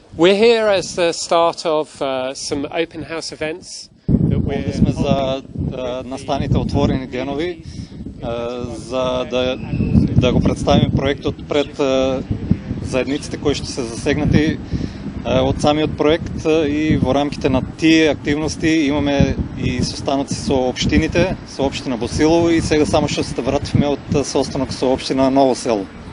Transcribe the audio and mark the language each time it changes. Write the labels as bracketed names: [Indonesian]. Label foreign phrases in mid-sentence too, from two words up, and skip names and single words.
[English] We're here as the start of some open house events. [Macedonian] Ovdje сме за настаните отворени денови, за да го представим проектот пред заедниците кои ще се засегнати од самиот проект, и во рамките на тие активности имаме и состаноци со општините, со општина Босилово, и сега само што се вративме од состанок со општина Ново село.